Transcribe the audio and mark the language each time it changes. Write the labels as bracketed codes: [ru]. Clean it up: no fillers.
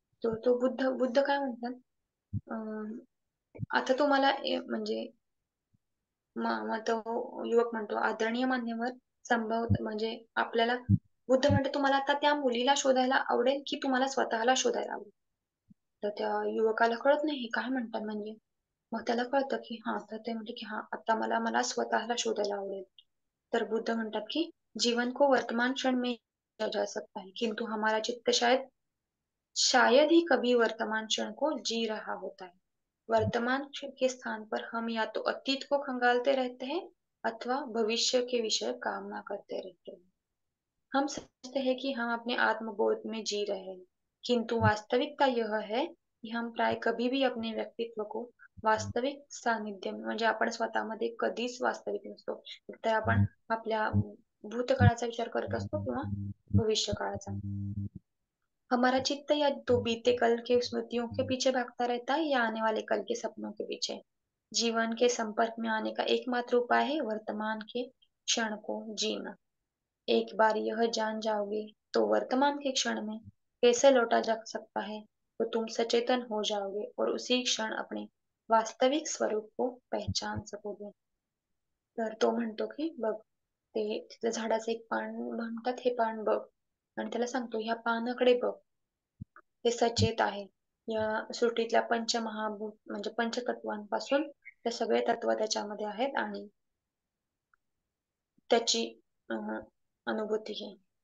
[mr] तर तो बुद्ध काय म्हणतात, अं, आता तुम्हाला म्हणजे मग तो युवक म्हणतो, आदरणीय मान्यवर संभव म्हणजे आपल्याला बुद्ध म्हणतो, तुम्हाला आता त्या मुलीला शोधायला आवडेल की तुम्हाला स्वतःला शोधायला आवडेल? तर त्या युवकाला कळत नाही हे काय म्हणतात म्हणजे. मग त्याला कळतं की हां, तर ते म्हणते की हां, आता मला मला स्वतःला शोधायला आवडेल. तर बुद्ध म्हणतात की [hi] जीवन को वर्तमान क्षण में जिया जा सकता है, किंतु हमारा चित्त शायद शायद ही कभी वर्तमान क्षण को जी रहा होता है. वर्तमान क्षण के स्थान पर हम या तो अतीत को खंगालते रहते हैं अथवा भविष्य के विषय कामना करते रहते हैं. हम समझते हैं कि हम अपने आत्मबोध में जी रहे हैं, किंतु वास्तविकता यह है की हम प्राय कभी भी अपने व्यक्तित्व को वास्तविक सानिध्य [mr] म्हणजे आपण स्वतःमध्ये कधीच वास्तविक नसतो. एकतर आपण आपल्या भूतकाळाचा विचार करत असतो किंवा भविष्य काळाचा. [hi] हमारा चित्त या तो बीते कल के स्मृतियों के पीछे भागता रहता है या आने वाले कल के सपनों के पीछे। जीवन के संपर्क में आने का एकमात्र उपाय है वर्तमान के क्षण को जीना। एक बार यह जान जाओगे तो वर्तमान के क्षण में कैसे लौटा जा सकता है तो तुम सचेतन हो जाओगे और उसी क्षण अपने वास्तविक स्वरूप को पहचान सकोगे. [mr] तर तो म्हणतो की बघ ते तिथल्या झाडाचं एक पान म्हणतात हे पान बघ आणि त्याला सांगतो ह्या पानाकडे बघ ते सचेत आहे. या सृष्टीतल्या पंचमहाभूत म्हणजे पंचतत्वांपासून ते सगळे तत्व त्याच्यामध्ये आहेत आणि त्याची अनुभूती घे.